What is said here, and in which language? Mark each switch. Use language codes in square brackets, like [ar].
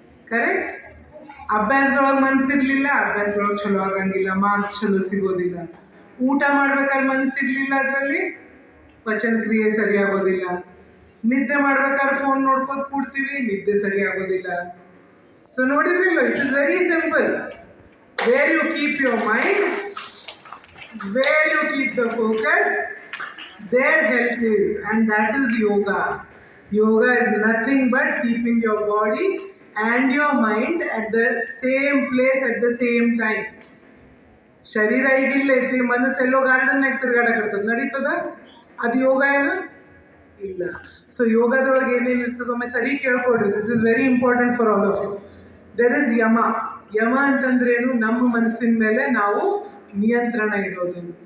[kn] Correct. ಅಭ್ಯಾಸದೊಳಗೆ ಮನಸ್ಸಿರ್ಲಿಲ್ಲ, ಅಭ್ಯಾಸದೊಳಗೆ ಚಲೋ ಆಗಂಗಿಲ್ಲ, marks ಚಲೋ ಸಿಗೋದಿಲ್ಲ. ಊಟ ಮಾಡ್ಬೇಕಾದ್ರೆ ಮನಸ್ಸಿರ್ಲಿಲ್ಲ, ಅದರಲ್ಲಿ ಪಚನ ಕ್ರಿಯೆ ಸರಿಯಾಗೋದಿಲ್ಲ. ನಿದ್ದೆ ಮಾಡ್ಬೇಕಾದ್ರೆ ಫೋನ್ ನೋಡ್ಕೊಂಡು ಕೂಡ್ತೀವಿ, ನಿದ್ದೆ ಸರಿಯಾಗೋದಿಲ್ಲ. So ನೋಡಿದ್ರಿಲ್ಲ, [en] It is very simple. Where you keep your mind, where you keep the focus, their health is, and that is yoga. Yoga is nothing but keeping your body and your mind at the same place at the same time. [kn] ಶರೀರ ಈಗಿಲ್ಲ ಐತಿ, ಮನಸ್ಸೆಲ್ಲೋ ಗಾರ್ಡನ್ನಾಗ ತಿರ್ಗಾಡಕತ್ತದ, ನಡೀತದ? ಅದು ಯೋಗ ಏನು? ಇಲ್ಲ. So ಯೋಗದೊಳಗೆ ಏನೇನು ಇರ್ತದೆ ಒಮ್ಮೆ ಸರಿ ಕೇಳ್ಕೊಡ್ರಿ. [en] This is very important for all of you. There is yama. [kn] ಯಮ ಅಂತಂದ್ರೇನು? ನಮ್ಮ ಮನಸ್ಸಿನ ಮೇಲೆ ನಾವು ನಿಯಂತ್ರಣ ಇಡೋದು.